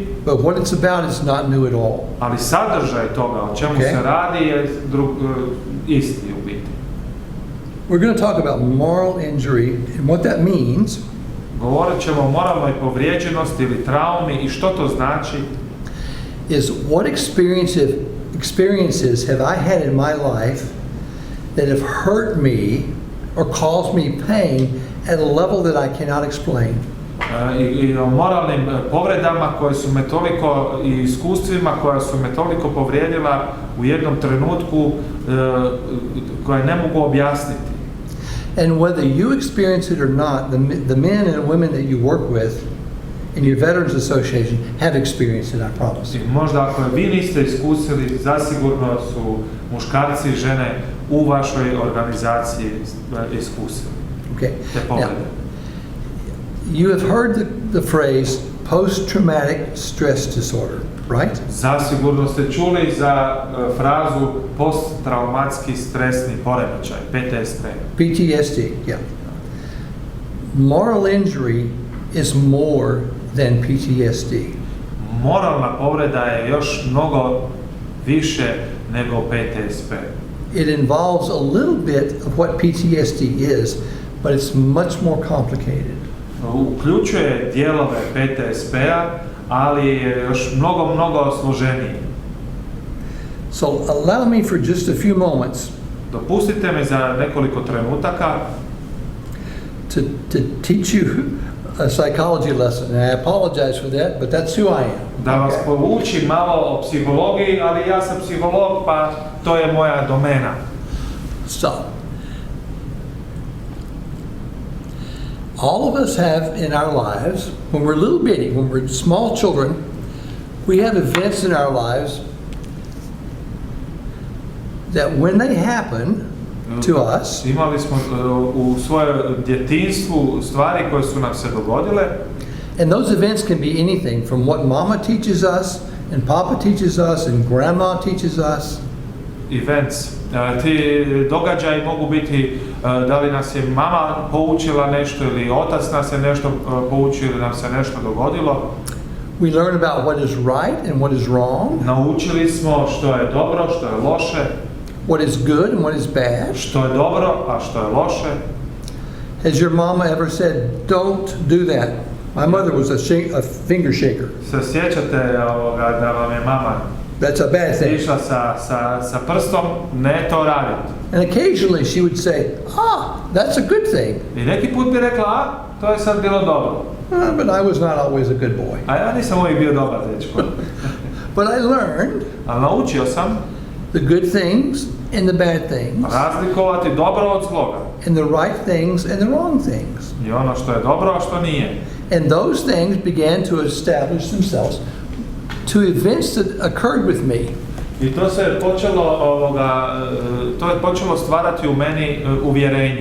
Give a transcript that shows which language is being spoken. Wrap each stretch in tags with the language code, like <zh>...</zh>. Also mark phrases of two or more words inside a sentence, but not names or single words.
<en>But what it's about is not new at all.</en> <hr>Ali sadržaj toga, o čemu se radi, je isti u biti.</hr> <en>We're going to talk about moral injury and what that means.</en> <hr>Govorit ćemo o moralnoj povrijeđenosti ili traumi i što to znači.</hr> <en>Is what experiences have I had in my life that have hurt me or caused me pain at a level that I cannot explain.</en> <hr>I o moralnim povredama koje su me toliko, i iskustvima koja su me toliko povrijedila u jednom trenutku koje ne mogu objasniti.</hr> <en>And whether you experience it or not, the men and women that you work with and your Veterans Association have experienced it, I promise.</en> <hr>I možda ako vi niste iskusili, zasigurno su muškarci i žene u vašoj organizaciji iskusili</hr> <en>Okay.</en> <hr>te</hr> <en>Now,</en> <hr>poglede.</hr> <en>you have heard the phrase post-traumatic stress disorder, right?</en> <hr>Zasigurno ste čuli za frazu posttraumatski stresni poremećaj,</hr> <en>PTSD. PTSD, yeah. Moral injury is more than PTSD.</en> <hr>Moralna povreda je još mnogo više nego PTSD.</hr> <en>It involves a little bit of what PTSD is, but it's much more complicated.</en> <hr>Uključuje dijelove PTSD-a, ali je još mnogo složeniji.</hr> <en>So allow me for just a few moments</en> <hr>Dopustite mi za nekoliko trenutaka</hr> <en>to teach you a psychology lesson. And I apologize for that, but that's who I am.</en> <hr>da vas poučim malo o psihologiji, ali ja sam psiholog, pa to je moja domena.</hr> <en>So, all of us have in our lives, when we're little bitty, when we're small children, we have events in our lives that when they happen to us,</en> <hr>Imali smo u svojem djetinjstvu stvari koje su nam se dogodile,</hr> <en>and those events can be anything from what mama teaches us, and papa teaches us, and grandma teaches us. events.</en> <hr>Ti događaji mogu biti da li nas je mama poučila nešto ili otac nas je nešto poučio ili nam se nešto dogodilo.</hr> <en>We learn about what is right and what is wrong,</en> <hr>Naučili smo što je dobro, što je loše,</hr> <en>what is good and what is bad.</en> <hr>što je dobro, a što je loše.</hr> <en>Has your mama ever said, "Don't do that"? My mother was a finger shaker.</en> <hr>Se sjećate da vam je mama</hr> <en>That's a bad thing.</en> <hr>išla sa prstom, ne to raditi.</hr> <en>And occasionally she would say, "That's a good thing."</en> <hr>I neki put bi rekla, to je sad bilo dobro.</hr> <en>But I was not always a good boy.</en> <hr>A ja nisam uvijek bio dobar dečko.</hr> <en>But I learned</en> <hr>Ali naučio sam</hr> <en>the good things and the bad things,</en> <hr>razlikovati dobro od zloga.</hr> <en>and the right things and the wrong things.</en> <hr>I ono što je dobro, a što nije.</hr> <en>And those things began to establish themselves to events that occurred with me.</en> <hr>I to se počelo stvarati u meni uvjerenja.</hr>